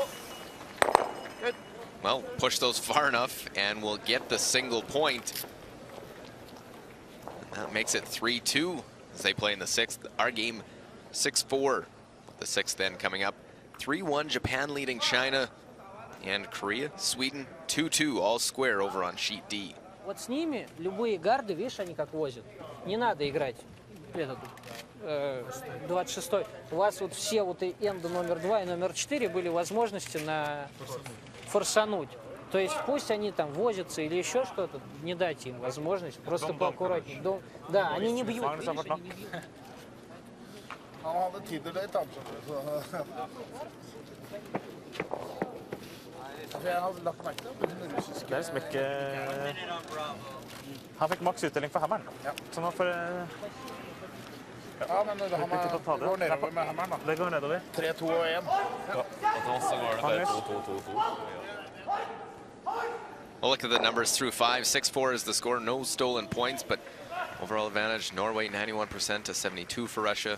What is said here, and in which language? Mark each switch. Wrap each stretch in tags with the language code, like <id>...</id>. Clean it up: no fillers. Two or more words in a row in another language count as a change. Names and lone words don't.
<en>Well, push those far enough and we'll get the single point. And that makes it 3-2 as they play in the sixth. Our game 6-4. The sixth then coming up. 3-1 Japan leading China, and Korea, Sweden 2-2, all square over on sheet D.</en> <ru>Вот с ними любые гарды, видишь, они как возят. Не надо играть этот 26-й. У вас вот все вот и энда номер 2 и номер 4 были возможности на форсануть. То есть пусть они там возятся или еще что-то, не дайте им возможность, просто поаккуратнее. Да, они не бьют.</ru> <no>Han hadde tid til det, jeg hadde lagt merke til den russiske. Det liksom ikke... Han fikk maks utdeling for hammeren. Ja. Så nå får... Ja, men det går nedover med hammeren da. Det går nedover. 3-2 og 1. Ja.</no> <en>We'll look at the numbers through 5. 6-4 is the score. No stolen points, but overall advantage, Norway 91% to 72 for Russia.</en>